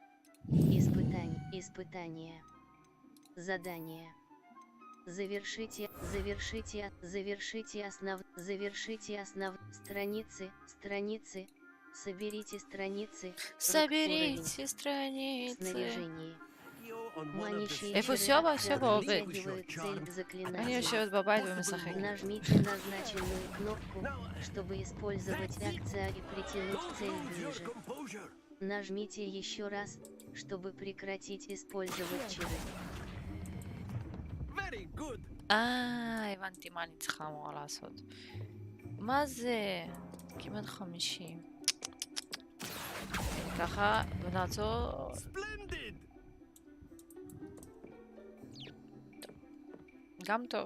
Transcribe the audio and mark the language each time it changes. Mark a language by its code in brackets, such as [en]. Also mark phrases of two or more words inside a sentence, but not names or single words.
[ru] Испытание. Задание. Завершите страницы. Соберите страницы. Снаряжение. [he] איפה סיובה? סיובה עובד. אני יושבת בבית ומשחקת. [ru] Нажмите назначенную кнопку, чтобы использовать акция и притянуть цель ближе. Нажмите еще раз, чтобы прекратить использовать чары. [he] הבנתי מה אני צריכה אמורה לעשות. מה זה? כמעט 50. ככה, ונעצור... גם טוב.